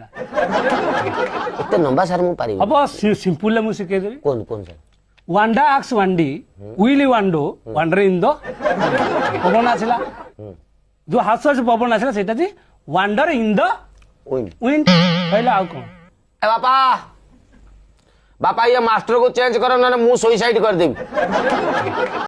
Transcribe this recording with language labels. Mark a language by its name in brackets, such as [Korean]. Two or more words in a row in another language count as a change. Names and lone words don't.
[Odia] ଏତେ ଲମ୍ବା ସାର୍ ମୁଁ ପାରିବି ହବ ସିମ୍ପୁଲରେ ମୁଁ ଶିଖେଇଦେବି କୁହନ୍ତୁ କୁହନ୍ତୁ ସାର୍ ୱାଣ୍ଡା ଆକ୍ସ ୱାଣ୍ଡି ଉଇଲି ୱାଣ୍ଡୋ [English] wonder in the [Odia] ପବନ ଆସିଲା ଯୋଉ ହାସୁ ହାସୁ ପବନ ଆସିଲା ସେଇଟା ଯେ [English] wonder in the [Odia] ୱିଣ୍ଡ ୱିଣ୍ଡ କହିଲା ଆଉ କଣ ଏ ବାପା ବାପା [Hindi] ये मास्टर को चेंज करो ना मैं सुइसाइड कर देवी